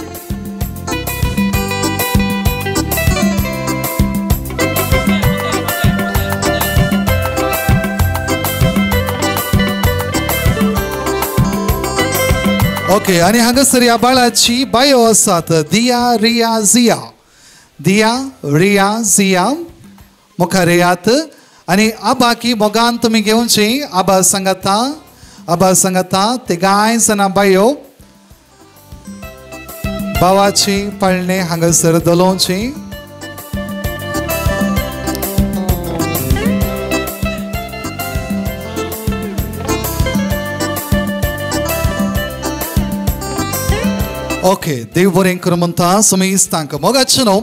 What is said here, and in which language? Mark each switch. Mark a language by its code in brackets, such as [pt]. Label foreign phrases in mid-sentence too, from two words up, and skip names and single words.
[kok] ओके आणि हांगासर ह्या बाळाची बायो आसात दिया रिया जिया. दिया रिया जिया मुखार येयात आणि आबा की मोगान तुम्ही घेवची. आबा सांगता तिगाय जाणां बायो भावाची पाळणे हांगासर दलोवची. ओके देव बरें करूं म्हणटा सुमेश तांकां मोगाचें न्हू.